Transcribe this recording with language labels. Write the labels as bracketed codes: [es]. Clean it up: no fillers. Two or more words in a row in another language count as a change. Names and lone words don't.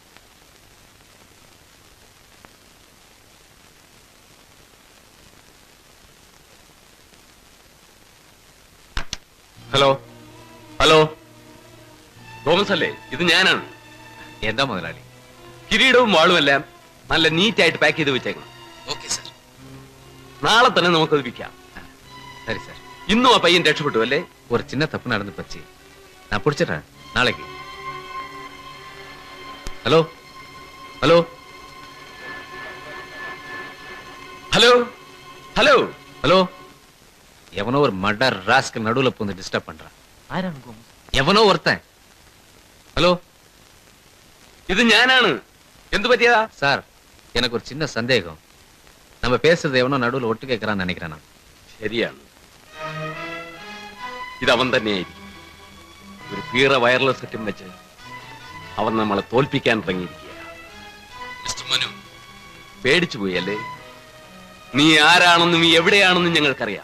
[en] hello hello, [ml] തോമസ് അല്ലേ? ഇത് ഞാനാണ്. എന്താ മുതലാളി? കിരീടവും വാളുമെല്ലാം നല്ല നീറ്റായിട്ട് പാക്ക് ചെയ്ത് വെച്ചേക്കണം. ഓക്കെ സാർ. നാളെ തന്നെ നമുക്കത് വിൽക്കാം. [ta] சரி சார். [ml] ഇന്നും ആ പയ്യൻ രക്ഷപ്പെട്ടു അല്ലേ? [ta] ஒரு சின்ன தப்பு நடந்து போச்சு, நான் பிடிச்சிடுறேன் நாளைக்கு. [en] hello hello hello hello [ta] ஹலோ, எவனோ ஒரு மர்டர் ராஸ்க்கு நடுவுல போந்து டிஸ்டர்ப் பண்றான். எவனோ ஒருத்தன். ஹலோ, [ml] ഇത് ഞാനാണ്. എന്തു പറ്റിയതാ? [ta] சார், எனக்கு ஒரு சின்ன சந்தேகம். நம்ம பேசுறது எவனோ நடுவுல ஒட்டு கேட்கறான்னு நினைக்கிறேன் நான். [ml] ശരിയാണ്, ഇതവൻ തന്നെയായിരിക്കും. ഒരു പീറ [en] wireless set [ml] വെച്ച് അവൻ നമ്മളെ തോൽപ്പിക്കാൻ തുടങ്ങിയിരിക്കുക. മിസ്റ്റർ മനു, പേടിച്ചു പോയി അല്ലേ? നീ ആരാണെന്നും എവിടെയാണെന്നും ഞങ്ങൾക്കറിയാം.